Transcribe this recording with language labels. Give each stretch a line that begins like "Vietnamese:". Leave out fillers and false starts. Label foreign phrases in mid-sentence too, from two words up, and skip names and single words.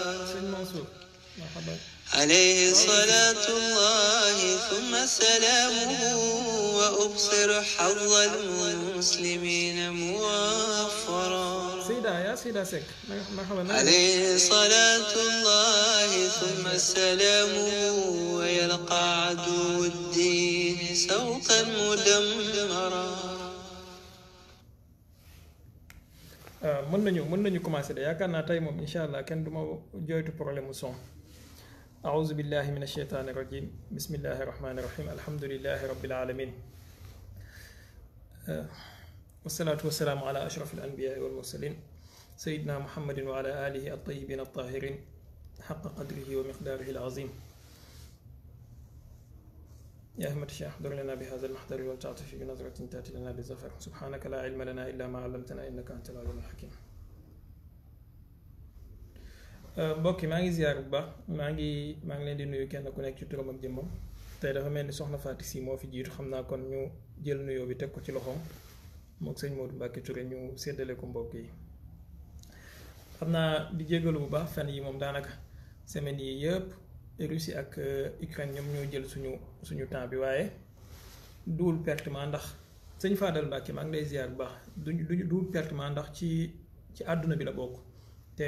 Arabic: عليه صلاة الله ثم سلامه وأبصر حظ المسلمين موفرا عليه صلاة الله ثم سلامه ويلقى عدو الدين سوقا مدمرا.
Wolof: mën nañu commencer de yaakaar naa tey moom
Arabic: إن شاء الله
Wolof: kenn du ma jooytu problème mu son.
Arabic: أعوذ بالله من الشيطان الرجيم بسم الله الرحمن الرحيم الحمد لله رب العالمين والصلاة والسلام على أشرف الأنبياء والمرسلين سيدنا محمد وعلى آله الطيبين الطاهرين حق قدره ومقداره العظيم. يا أحمد الشيخ احضر لنا بهذا المحضر والتعطف بنظرة تأتي لنا بالظفر. سبحانك لا علم لنا إلا ما علمتنا إنك أنت العليم الحكيم.
Wolof: mbokk yi maa ngi ziar bu baax maa ngi leen di nuyu kenn ku nekk ci turam ak jëmmam tey dafa mel ni soxna Fatou Sy moo fi jiitu xam naa kon ñu jël nuyoo bi teg ko ci loxoom mook sëñ Modou Mbacke Touré ñu séddale ko mbokk yi. xam naa di jégalu bu baax fan yi moom daanaka semaine yi yëpp Russie ak Ukraine ñoom ñoo jël suñu temps bi waaye duul pertement ndax sëñ Fadal Mbacke maa ngi lay ziar bu baax duul pertement ndax ci àdduna bi la bokk te.